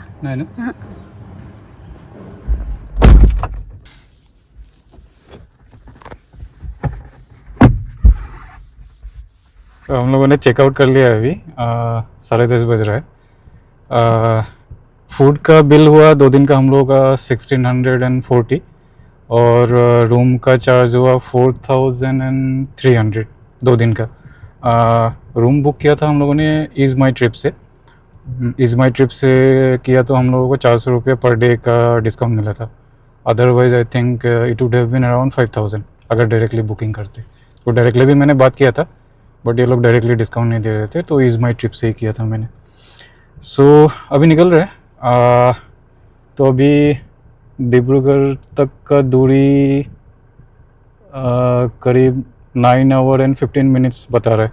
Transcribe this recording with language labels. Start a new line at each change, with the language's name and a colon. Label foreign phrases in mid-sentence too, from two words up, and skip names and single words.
Assamese: নাই ন?
Hindi: तो हम लोगों ने चेकआउट कर लिया अभी 10:30 बज रहा है। फूड का बिल हुआ 2 दिन का हम लोगों का 1640 और रूम का चार्ज हुआ 4300 2 दिन का। रूम बुक किया था हम लोगों ने ईज़ माई ट्रिप से। किया तो हम लोगों को 400 रुपये पर डे का डिस्काउंट मिला था।
English: otherwise I think it would have been around 5000
Hindi: अगर डायरेक्टली बुकिंग करते। तो डायरेक्टली भी मैंने बात किया था बट ये लोग डायरेक्टली डिस्काउंट नहीं दे रहे थे, तो ईज़ माई ट्रिप से ही किया था मैंने। सो अभी निकल रहे हैं। तो अभी डिब्रूगढ़ तक का दूरी करीब 9
English: hour and 15 minutes
Hindi: बता रहा है।